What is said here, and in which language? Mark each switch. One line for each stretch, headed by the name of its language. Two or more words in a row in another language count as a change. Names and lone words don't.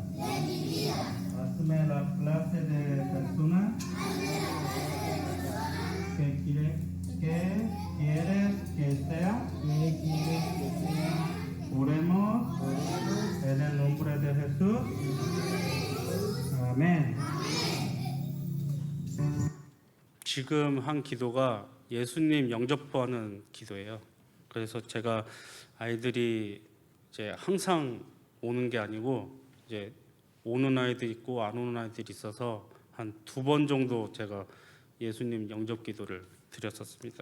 Spanish: Hazme la clase de persona que quieres que sea. Oremos en el nombre de Jesús.
Korean: 아멘. 지금 한 기도가 예수님 영접하는 기도예요. 그래서 제가 아이들이 이제 항상 오는 게 아니고 이제 오는 아이들 있고 안 오는 아이들이 있어서 한 2번 정도 제가 예수님 영접 기도를 드렸었습니다.